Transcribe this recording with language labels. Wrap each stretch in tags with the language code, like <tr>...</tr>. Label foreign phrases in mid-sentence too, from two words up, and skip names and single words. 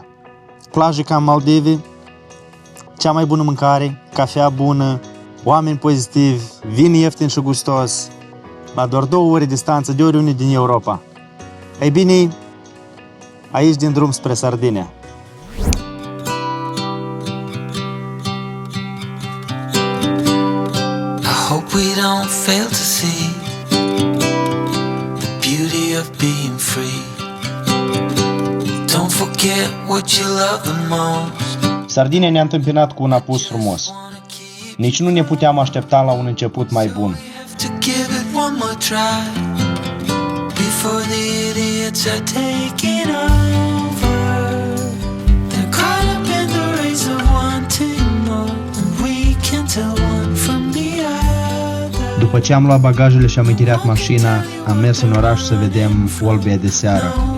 <ro>Plaje ca în Maldive, cea mai bună mâncare, cafea bună, oameni pozitivi, vin ieftin și gustos, la doar 2 ore distanță de oriunde din Europa. Ei bine, aici din drum spre Sardinia.</ro> <en>I hope we don't fail to see the beauty of being free. Don't forget what you love the most.</en> <ro>Sardinia ne-a întâmpinat cu un apus frumos. Nici nu ne puteam aștepta la un început mai bun. După ce am luat bagajele și am închiriat mașina, am mers în oraș să vedem Olbia de seară.</ro>